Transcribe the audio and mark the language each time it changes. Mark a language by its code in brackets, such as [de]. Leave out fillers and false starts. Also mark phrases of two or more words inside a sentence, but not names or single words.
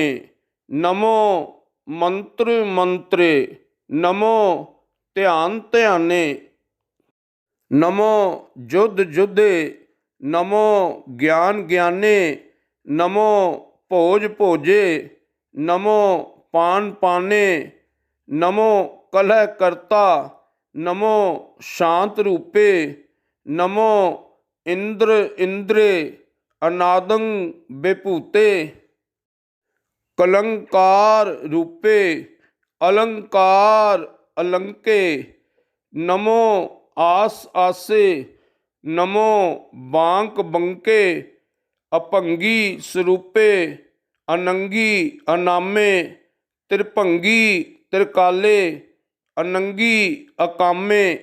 [bra] ਨਮੋ ਮੰਤਰ ਮੰਤਰੇ ਨਮੋ ਧਿਆਨ ਧਿਆਨੇ। ਨਮੋ ਜੁਧ ਜੁਧੇ ਨਮੋ ਗਿਆਨ ਗਿਆਨੇ। ਨਮੋ ਭੋਜ ਭੋਜੇ ਨਮੋ ਪਾਨ ਪਾਨੇ। नमो कलह कर्ता, नमो शांत रूपे, नमो इंद्र इंद्रे अनादं विभूते, कलंकार रूपे अलंकार अलंके, नमो आस आसे, नमो बांक बंके, अपंगी स्वरूपे अनंगी अनामे, त्रिभंगी त्रिकाले, अनंगी अकामे,